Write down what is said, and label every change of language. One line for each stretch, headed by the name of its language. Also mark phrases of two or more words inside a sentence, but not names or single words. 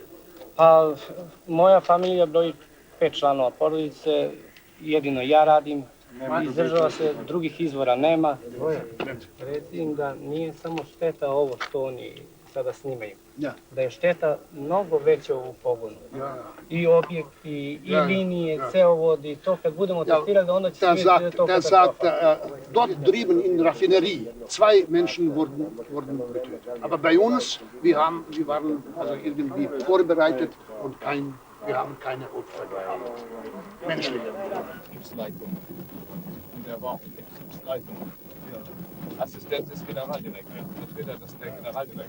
Serbian: Pa moja familija broji 5 članova porodice, jedino ja radim, izdržava se, drugih izvora nema. Recim da nije samo šteta ovo što oni sada snimaju, da je šteta mnogo veća u pogonu. I objekti, i linije, ceovodi, to kad budemo testirali, onda će se vidjeti da je to katastrofa.
German: Dort drüben in Raffinerie, 2 Menschen wurden getötet. Aber bei uns, wir waren also irgendwie vorbereitet und wir haben keine Opfer gehabt. Menschliche. Betriebsleitung. Und er war auch in Betriebsleitung. Assistent des Generaldirektors, Vertreter der Generaldirektion.